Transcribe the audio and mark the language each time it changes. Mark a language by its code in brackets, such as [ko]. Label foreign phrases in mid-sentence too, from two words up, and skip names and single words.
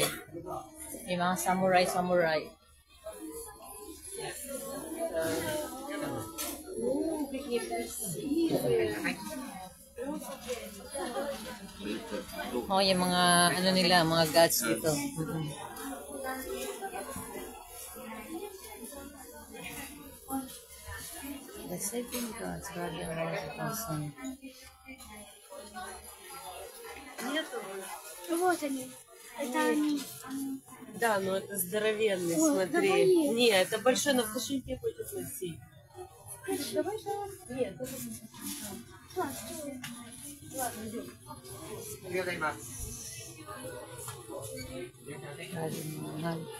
[tl] Yung mga samurai. Oh, yung mga ano nila, mga gods dito. [en] The saving gods, [tl] grabe ang mga kapasan. [ru] Да, но это здоровенный, смотри. Нет, это большой, но в кошельке будет носить. Нет, это... [tl] Grabe mahal.